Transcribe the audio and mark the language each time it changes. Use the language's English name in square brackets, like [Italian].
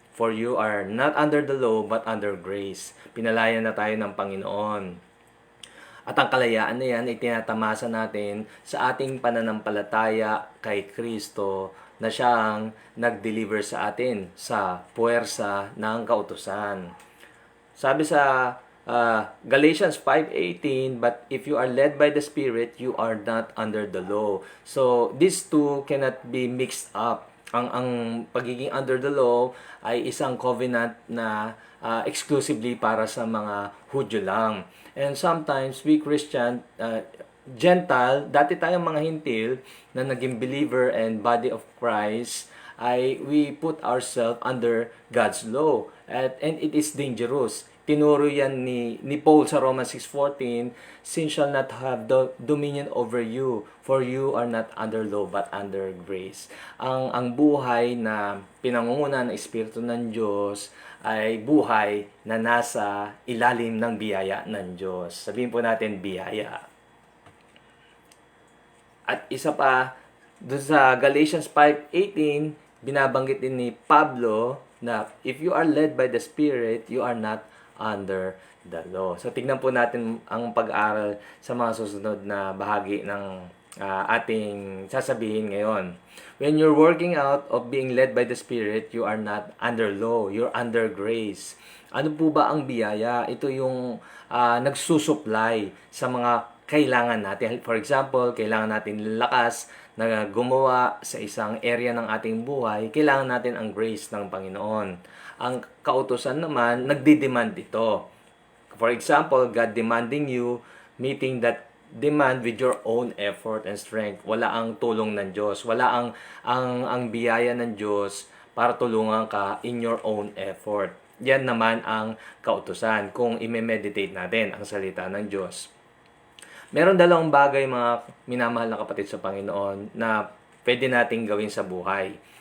[English] For you are not under the law but under grace. [Filipino] Pinalaya na tayo ng Panginoon. At ang kalayaan na yan ay tinatamasa natin sa ating pananampalataya kay Kristo na siyang nag-deliver sa atin sa puwersa ng kautusan. [English] Sabi sa Galatians 5:18, but if you are led by the Spirit, you are not under the law. So, these two cannot be mixed up. [Filipino] Ang pagiging under the law ay isang covenant na exclusively para sa mga Hudyo lang. [English] And sometimes we Christian, Gentile, [Filipino] dati tayong mga hintil na naging [English] believer and body of Christ, we put ourselves under God's law. And it is dangerous. [Filipino] tinuro yan ni Paul sa [English] Romans 6:14, sin shall not have dominion over you, for you are not under law but under grace. [Filipino] Ang buhay na pinangunguna ng Espiritu ng Diyos ay buhay na nasa ilalim ng biyaya ng Diyos. Sabihin po natin, biyaya. At isa pa, doon sa Galatians 5:18, binabanggit din ni Pablo na [English] if you are led by the Spirit, you are not under the law. [Filipino] So, tignan po natin ang pag-aaral sa mga susunod na bahagi ng ating sasabihin ngayon. [English] When you're working out of being led by the Spirit, you are not under law, you're under grace. [Filipino] Ano po ba ang biyaya? Ito yung nagsusupply sa mga kailangan natin. [English] For example, [Filipino] kailangan natin lakas na gumawa sa isang area ng ating buhay, kailangan natin ang grace ng Panginoon. Ang kautusan naman, nagdi-demand ito. [English] For example, God demanding you, meeting that demand with your own effort and strength. [Filipino] Wala ang tulong ng Diyos. Wala ang biyaya ng Diyos para tulungan ka [English] in your own effort. [Filipino] Yan naman ang kautusan kung i-meditate natin ang salita ng Diyos. Meron dalawang bagay, mga minamahal na kapatid sa Panginoon, na pwede nating gawin sa buhay.